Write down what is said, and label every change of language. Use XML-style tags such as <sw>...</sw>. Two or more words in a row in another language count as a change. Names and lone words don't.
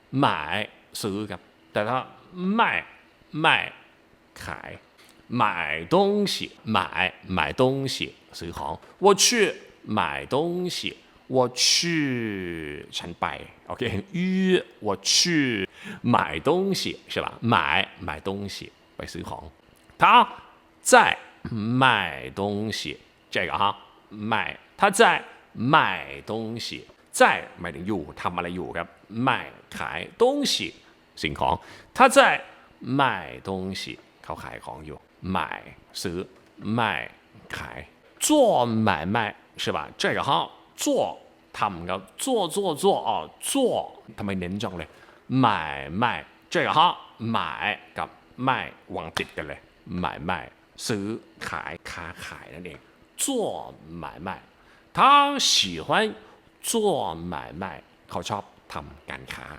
<zh>买</zh> <th>ซื้อครับแต่ถ้า</th> <zh>卖ขาย买东西买东西</zh> <th>ซื้อของ</th> <zh>我去买东西我去</zh> <th>ฉันไปโอเค</th> <zh>约我去买东西是吧买东西</zh> <th>ไปซื้อของ</th> <zh>他在卖东西这个哈卖他在卖东西在</zh> <th>หมายถึงอยู่ทำอะไรอยู่ครับ卖ขาย东西สิ่งของ</th> <zh>他在卖东西</zh> <th>เขาขายของอยู่买ซื้อ卖ขาย</th> <zh>做买卖是吧这个哈做</zh> <th>ทำครับ</th> <zh>做哦做</zh> <th>ทำไมเน้นจังเลย</th> <zh>买卖这个哈买</zh> <th>กับไม่วางติดกันเลย买卖ซื้อขายค้าขายนั่นเอง</th> <zh>做买卖他喜欢做买卖</zh> <th>เขาชอบทำการค้า</th>